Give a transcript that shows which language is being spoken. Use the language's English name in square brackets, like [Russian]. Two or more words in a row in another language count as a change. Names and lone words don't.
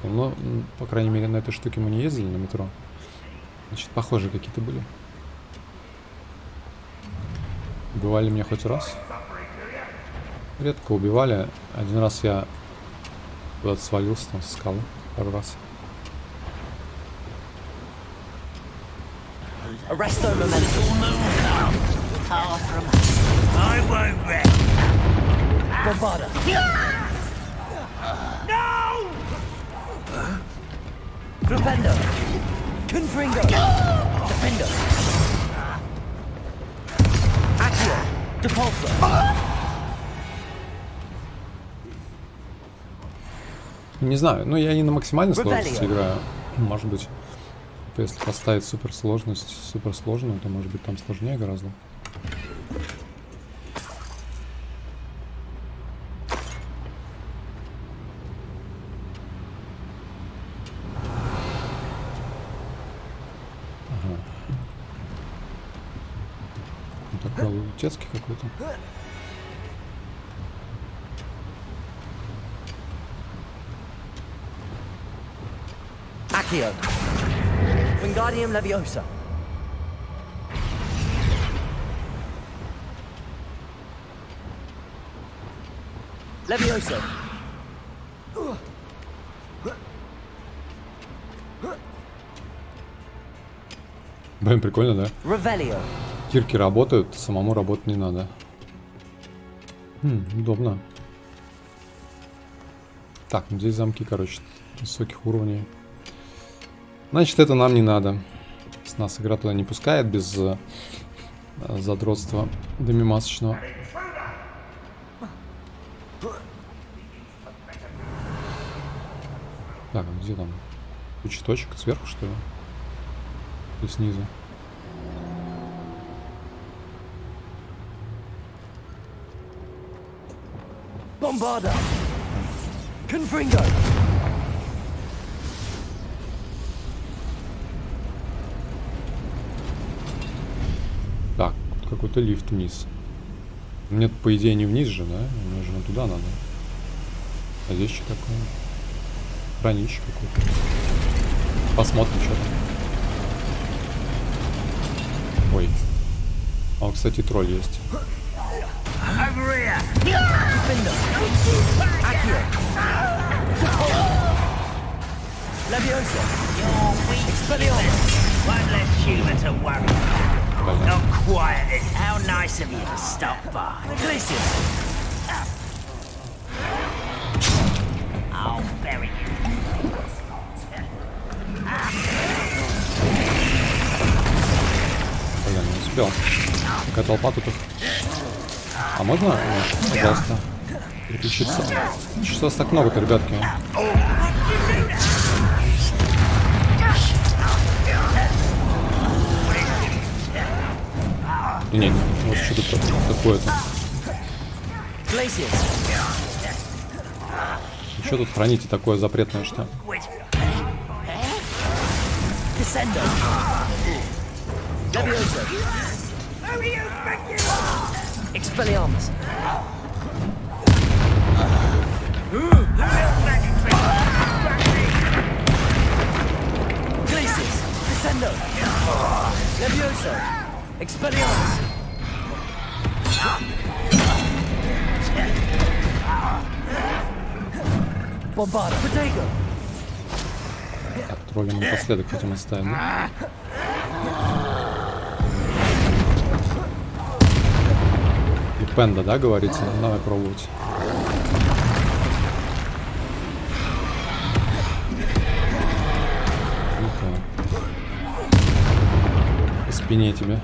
[Russian] Но, по крайней мере, на этой штуке мы не ездили на метро. Значит, похожие какие-то были. Убивали меня хоть раз? Редко убивали. Один раз я куда-то свалился там со скалы. Пару раз. [Latin] Arresto momentum. [English] I won't rest. [Latin] Bombarda. [English] No! [Latin] Flipendo. Confringo. Defendo. Accio. Depulso. [Russian] Не знаю, ну я не на максимальной сложности играю. Может быть, если поставить суперсложность, суперсложную, то может быть там сложнее гораздо. Ага. Ну, такой лутецкий какой-то. [Latin] Accio. Wingardium Leviosa. Leviosa. [Russian] Блин, прикольно, да? [Latin] Revelio. [Russian] Кирки работают, самому работать не надо. Удобно. Так, ну здесь замки, короче, высоких уровней. Значит, это нам не надо. С нас игра туда не пускает без задротства домимасочного. Так, а где там? Куча точек сверху, что ли? И снизу. [Latin] Bombarda. Confringo. [Russian] Так, какой-то лифт вниз. Мне, по идее, не вниз же, да? Мне же туда надо. А здесь что такое? Хранилище какое-то. Посмотрим, что там. Ой. А, кстати, тролль есть. [English] Over here! [Latin] Defendo. Accio. Leviosa. [English] Your weakness. One less human to worry about. Not quiet. How nice of you to stop by. [Latin] Glacius. [English] I'll bury you. [Russian] Блин, не успел. Какая толпа тут их. А можно, пожалуйста, переключиться? Что вас так много-то, ребятки? Не, вот что-то такое-то. Что тут храните такое запретное, что? [Latin] Descendo. Leviosa. [English] Who do you [Latin] Expelliarmus. Glacis. Descendo. Levioso. Expelliarmus. Bombarda. Protego. [Russian] Так, тролля мы напоследок хотим оставить, да? И пенда, да, говорится? Ну, давай пробовать. По спине тебе.